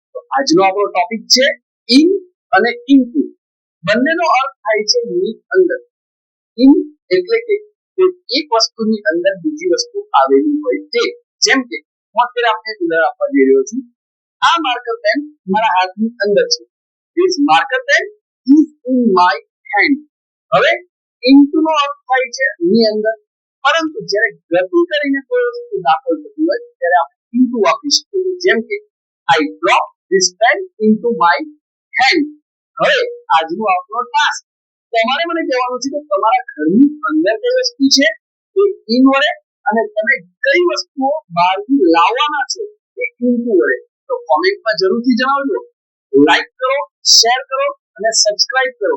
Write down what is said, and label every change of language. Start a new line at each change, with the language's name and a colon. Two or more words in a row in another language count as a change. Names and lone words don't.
Gujarati: આજનો આપણો ટોપિક છે ઇન અને ઇનટુ. બંનેનો અર્થ થાય છે ની અંદર. ઇન એટલે કે એક વસ્તુની અંદર બીજી વસ્તુ આવેલી હોય છે. જેમ કે હું અત્યારે આપને ઉદાહરણ આપવા જઈ રહ્યો છું. આ માર્કર પેન મારા હાથની અંદર છે.
English: This marker pen is in my hand.
Gujarati: હવે ઇનટુ નો અર્થ થાય છે ની અંદર, પરંતુ જ્યારે ગતિ કરીને કોઈ વસ્તુ દાખલ થતી હોય ત્યારે આપણે ઇનટુ વાપરી શકીએ. જેમ કે
English: I drop this pen into my hand.
Gujarati: હવે આજનો આપણો ટાસ્ક, તમારે મને કહેવાનું છે કે તમારા ઘરની અંદર કઈ વસ્તુ છે એ ઇન વડે, અને તમે કઈ વસ્તુઓ બહારથી લાવવાના છો એ ઇનટુ વડે. તો કોમેન્ટમાં જરૂરથી જણાવજો. લાઈક કરો, શેર કરો અને સબસ્ક્રાઇબ કરો.